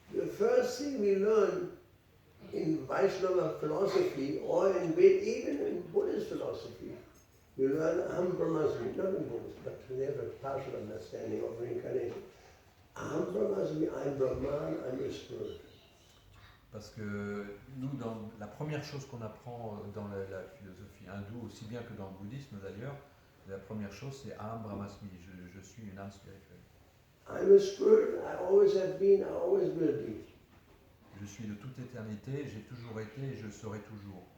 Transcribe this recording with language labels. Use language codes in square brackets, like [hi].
[en] The first thing we learn in Vaishnava philosophy or even in Buddhist philosophy, we learn Aham Brahmasmi, not in Buddhist, but they have a partial understanding of reincarnation. Aham Brahmasmi, I'm Brahman, I'm a spirit. [fr] Parce que nous, dans la première chose qu'on apprend dans la philosophie hindoue, aussi bien que dans le bouddhisme d'ailleurs, la première chose c'est Aham Brahmasmi, je suis une âme spirituelle. [en] I'm a spirit, I always have been, I always will be. [fr] Je suis de toute éternité, j'ai toujours été et je serai toujours.